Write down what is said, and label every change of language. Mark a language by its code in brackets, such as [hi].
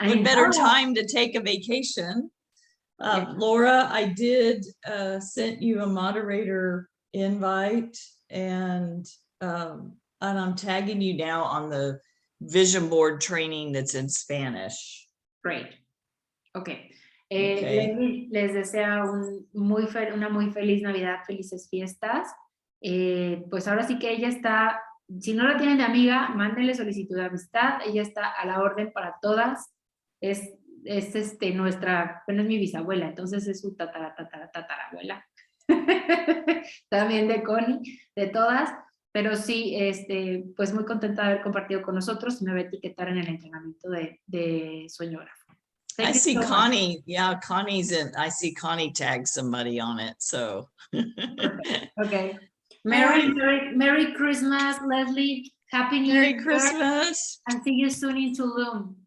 [en] What better time to take a vacation? Laura, I did send you a moderator invite, and I'm tagging you now on the vision board training that's in Spanish. Great. Okay. [es] Les desea una muy feliz Navidad, felices fiestas. Pues ahora sí que ella está, si no la tienen de amiga, mándenle solicitud de amistad. Ella está a la orden para todas. Es nuestra, bueno, es mi bisabuela, entonces es su tatarabuela. También de Connie, de todas. Pero sí, pues muy contenta de haber compartido con nosotros. Me va a etiquetar en el entrenamiento de soñógrafo. [en] I see Connie. Much. Yeah, Connie's in. I see Connie tag somebody on it. So. Okay. Merry Christmas, Leslie. Happy New Year. Merry Christmas. And see you soon in Tulum.